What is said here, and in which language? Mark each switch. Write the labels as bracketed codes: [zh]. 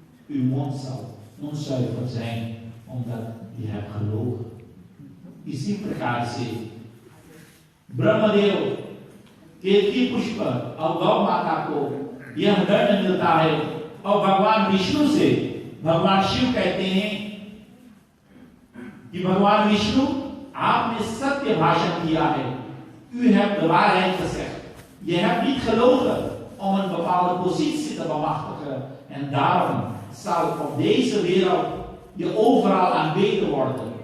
[nl] U mond zal onzuiver zijn omdat je hebt gelogen। [hi] इसी प्रकार से ब्रह्मदेव केतकी पुष्प और गौ माता को यह दंड मिलता है और भगवान विष्णु से भगवान शिव कहते हैं कि भगवान विष्णु आपने सत्य भाषण किया है। [nl] U hebt de waarheid gezegd, je hebt niet gelogen om een bepaalde positie te bemachtigen en daarom zal op deze wereld je overal aanbeden worden.